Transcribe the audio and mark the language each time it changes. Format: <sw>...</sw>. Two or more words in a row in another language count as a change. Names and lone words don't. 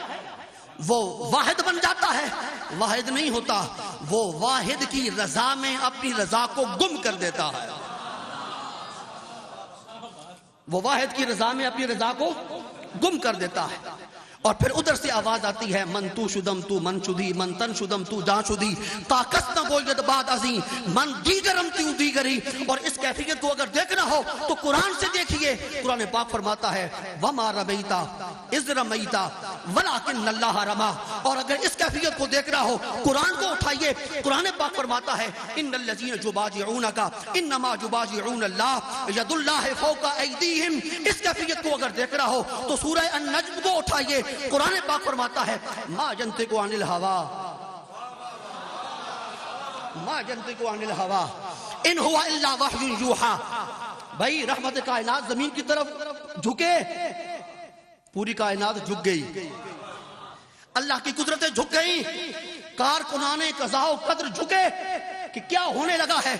<ur>وہ واحد بن جاتا ہے، واحد نہیں ہوتا، وہ واحد کی رضا میں اپنی رضا کو گم کر دیتا ہے، وہ واحد کی رضا میں اپنی رضا کو گم کر دیتا ہے۔ اور پھر ادھر سے آواز آتی ہے،</ur> <fa>من تو شدم تو من شدی، من تن شدم تو جان شدی، طاقت نہ گوید باد ازیں، من دیگرم تیو دیگری۔</fa> <ur>اور اس کیفیت کو اگر دیکھنا ہو تو قرآن سے دیکھیے، قرآن پاک فرماتا ہے</ur> <ar>وما رمیتا اذ رمیتا ولکن اللہ رما۔</ar> <ur>اور اگر اس کیفیت کو دیکھنا ہو قرآن کو اٹھائیے، قرآن پاک فرماتا ہے</ur> <ar>ان الذین یبایعونک انما یبایعون اللہ ید اللہ فوق ایدیہم۔</ar> <ur>اس کیفیت کو اگر دیکھنا ہو تو سورہ النجم کو اٹھائیے، قرآن پاک فرماتا ہے</ur> <ar>ما ینطق عن الہوا، ما ینطق عن الہوا ان ہوا الا وحی یوحی۔</ar> <ur>بھائی رحمت کائنات زمین کی طرف جھکے، پوری کائنات جھک گئی، اللہ کی قدرتیں جھک گئی، کارکنان قضاء و قدر جھکے کہ کیا ہونے لگا ہے۔</ur>